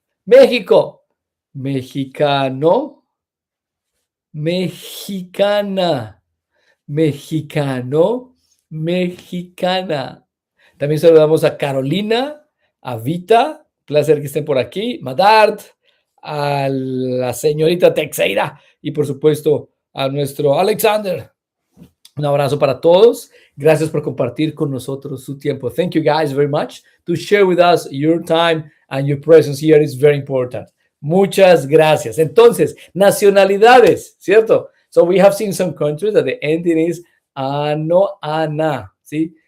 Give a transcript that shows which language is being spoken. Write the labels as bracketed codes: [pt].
[es] México, mexicano, mexicana, mexicano, mexicana. También saludamos a Carolina, a Vita, placer que estén por aquí, Madart, a la señorita Teixeira y por supuesto a nuestro Alexander. Un abrazo para todos. Gracias por compartir con nosotros su tiempo. [en] Thank you guys very much to share with us your time and your presence here is very important. [es] Muchas gracias. Entonces, nacionalidades, ¿cierto? [en] So we have seen some countries that the ending is ano, ana, ¿sí?